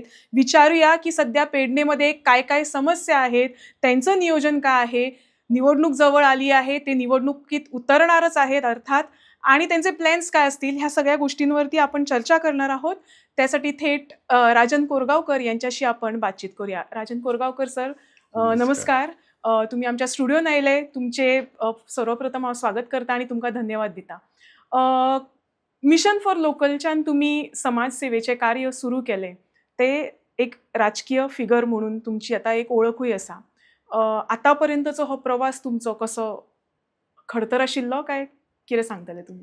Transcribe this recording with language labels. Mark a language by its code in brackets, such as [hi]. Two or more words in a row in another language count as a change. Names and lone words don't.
[mr] विचारूया की सध्या पेडणेमध्ये काय-काय समस्या आहेत, त्यांचं नियोजन काय आहे, निवडणूक जवळ आली आहे, ते निवडणुकीत उतरणारच आहेत अर्थात आणि त्यांचे प्लॅन्स काय असतील ह्या सगळ्या गोष्टींवरती आपण चर्चा करणार आहोत. त्यासाठी थेट राजन कोरगावकर यांच्याशी आपण बातचीत करूया. राजन कोरगावकर सर, नमस्कार. [kok] नमस्कार. तुम्ही आमच्या स्टुडिओन आयले. तुमचे सर्वप्रथम हांव स्वागत करता आणि तुमकां धन्यवाद दिता. मिशन फॉर लोकलच्यान तुम्ही समाजसेवेचे कार्य सुरू केले. ते एक राजकीय फिगर म्हणून तुमची आता एक ओळखूय आसा. आतापर्यंतचो हो प्रवास तुमचो कसो खडतर आशिल्लो काय कितें सांगतले तुम्ही?